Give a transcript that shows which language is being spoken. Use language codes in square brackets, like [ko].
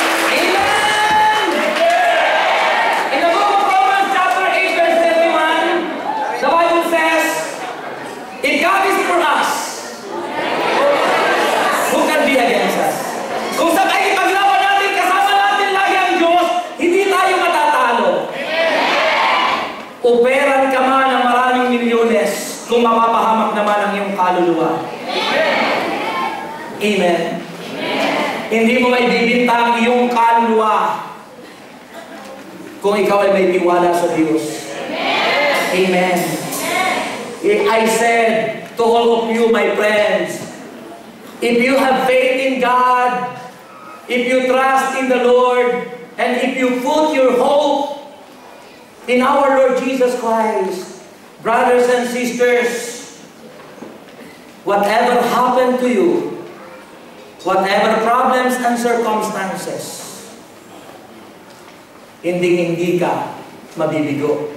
[en] Amen! In the book of Romans chapter 8 verse 31, the Bible says, if God is for us, who can be against us? [tl] Kung sa paglaban natin, kasama natin lagi ang Diyos, hindi tayo matatalo. Operan ka man ng maraming milyones kung mapapahamak naman ang iyong kaluluwa. Amen. Hindi mo may bibinta ang iyong kaluluwa kung ikaw ay may tiwala sa Diyos. Amen. [en] I said to all of you, my friends, if you have faith in God, if you trust in the Lord, and if you put your hope in our Lord Jesus Christ, brothers and sisters, whatever happened to you, whatever problems and circumstances, [tl] hindi ka mabibigo.